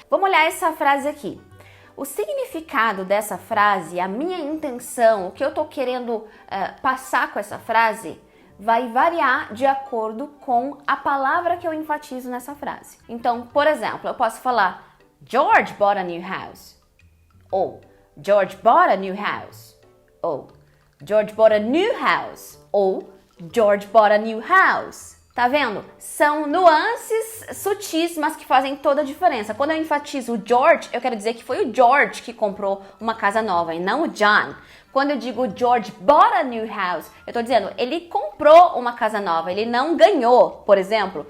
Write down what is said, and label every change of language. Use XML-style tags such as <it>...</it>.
<pt>Vamos olhar essa frase aqui. O significado dessa frase, a minha intenção, o que eu tô querendo passar com essa frase, vai variar de acordo com a palavra que eu enfatizo nessa frase. Então, por exemplo, eu posso falar</pt> <en>George bought a new house. Ou George bought a new house. Ou George bought a new house. Ou George bought a new house.</en> <pt>Tá vendo? São nuances sutis, mas que fazem toda a diferença. Quando eu enfatizo o George, eu quero dizer que foi o George que comprou uma casa nova e não o John. Quando eu digo</pt> <en>George bought a new house,</en> <pt>eu tô dizendo, ele comprou uma casa nova, ele não ganhou, por exemplo.</pt>